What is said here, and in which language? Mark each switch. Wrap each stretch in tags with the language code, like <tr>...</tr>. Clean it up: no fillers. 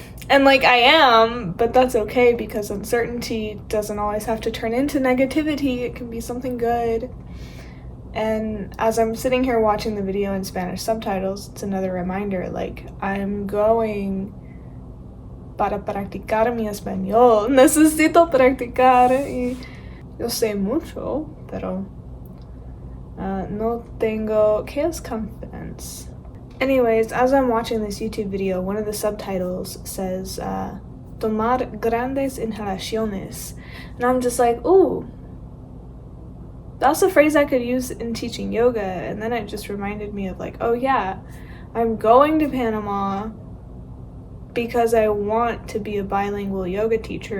<en>And I am, but that's okay because uncertainty doesn't always have to turn into negativity. It can be something good. And as I'm sitting here watching the video in Spanish subtitles, it's another reminder, I'm going</en> <es>para practicar mi español. Necesito practicar. Y yo sé mucho, pero no tengo, ¿qué es confidence?</es> <en>Anyways, as I'm watching this YouTube video, one of the subtitles says,</en> <es>tomar grandes inhalaciones.</es> <en>And I'm just like, ooh, that's a phrase I could use in teaching yoga. And then it just reminded me of oh yeah, I'm going to Panama because I want to be a bilingual yoga teacher.</en>